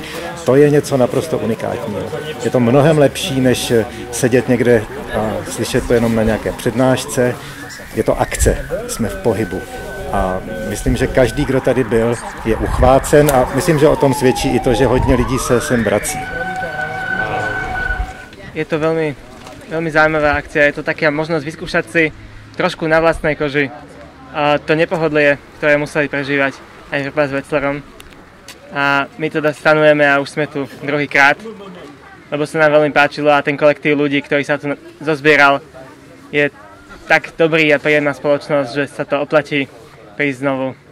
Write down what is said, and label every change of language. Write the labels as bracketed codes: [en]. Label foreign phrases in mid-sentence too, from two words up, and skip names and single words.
[cs] To je něco naprosto unikátního. Je to mnohem lepší, než sedět někde a slyšet to jenom na nějaké přednášce. Je to akce, jsme v pohybu. A myslím, že každý, kdo tady byl, je uchvácen a myslím, že o tom svědčí i to, že hodně lidí se sem vrací. [sk] Je to veľmi, veľmi zaujímavá akcia, je to taká možnosť vyskúšať si trošku na vlastnej koži to nepohodlie, ktoré museli prežívať aj Vrba s Wetzlerom. A my teda stanujeme a už sme tu druhýkrát, lebo sa nám veľmi páčilo a ten kolektív ľudí, ktorý sa tu zozbieral, je tak dobrý a príjemná spoločnosť, že sa to oplatí prísť znovu.